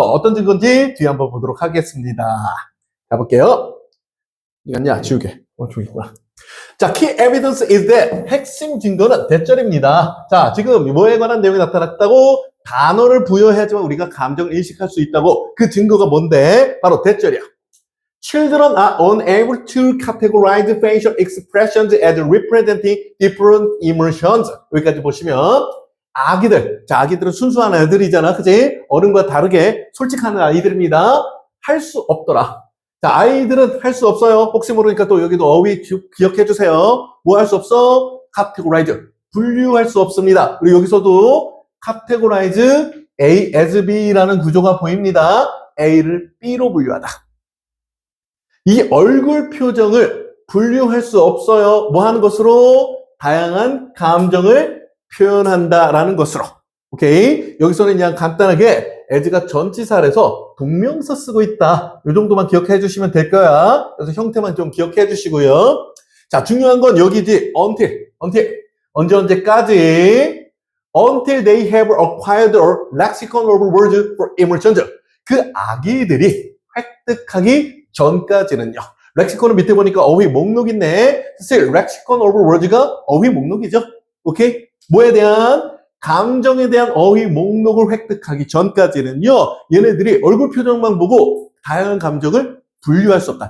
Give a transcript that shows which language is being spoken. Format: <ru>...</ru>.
<ko>어떤 증거인지 뒤에 한번 보도록 하겠습니다. 가볼게요. 이거 아니야, 지우개. 저기구나.</ko> <en>자, key evidence is that.</en> <ko>핵심 증거는 대절입니다. 자, 지금 뭐에 관한 내용이 나타났다고? 단어를 부여해야지만 우리가 감정을 인식할 수 있다고. 그 증거가 뭔데? 바로 대절이야.</ko> <en>Children are unable to categorize facial expressions as representing different emotions. 여기까지 보시면</en> <ko>아기들. 자, 아기들은 순수한 애들이잖아. 그지? 어른과 다르게 솔직한 아이들입니다. 할 수 없더라. 자, 아이들은 할 수 없어요. 혹시 모르니까 또 여기도 어휘 기억해 주세요. 뭐 할 수 없어? categorize. 분류할 수 없습니다. 그리고 여기서도 categorize A as B 라는 구조가 보입니다. A를 B로 분류하다. 이 얼굴 표정을 분류할 수 없어요. 뭐 하는 것으로? 다양한 감정을 표현한다라는 것으로. 오케이? 여기서는 그냥 간단하게 as가 전치사라서 동명사 쓰고 있다. 이 정도만 기억해 주시면 될 거야. 그래서 형태만 좀 기억해 주시고요. 자, 중요한 건 여기지. until. 언제까지?</ko> <en>Until they have acquired a lexicon of words for immersion.</en> <ko>그 아기들이 획득하기 전까지는요. 렉시콘은 밑에 보니까 어휘 목록 있네. 사실 lexicon of words 가 어휘 목록이죠. 오케이? 뭐에 대한? 감정에 대한 어휘 목록을 획득하기 전까지는요. 얘네들이 얼굴 표정만 보고 다양한 감정을 분류할 수 없다.</ko>